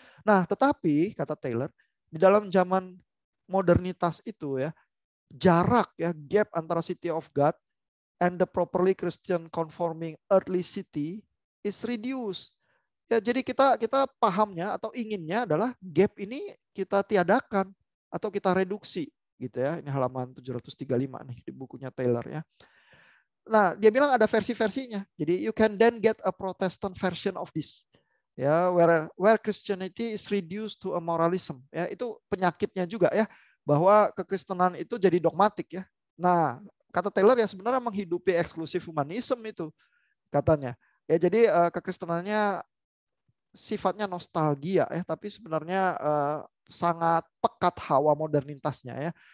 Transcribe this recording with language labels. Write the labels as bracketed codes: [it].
[id] Nah, tetapi kata Taylor, di dalam zaman modernitas itu ya, jarak ya, gap antara city of God and the properly Christian conforming earthly city is reduced. Ya, jadi kita pahamnya atau inginnya adalah gap ini kita tiadakan atau kita reduksi gitu ya. Ini halaman 735 nih di bukunya Taylor ya. Nah, dia bilang ada versi-versinya. [en] Jadi you can then get a Protestant version of this. Ya, where Christianity is reduced to a moralism. [id] Ya, itu penyakitnya juga ya, bahwa kekristenan itu jadi dogmatik ya. Nah, kata Taylor ya sebenarnya menghidupi eksklusif humanism itu katanya. Ya, jadi kekristenannya sifatnya nostalgia ya, tapi sebenarnya sangat pekat hawa modernitasnya ya.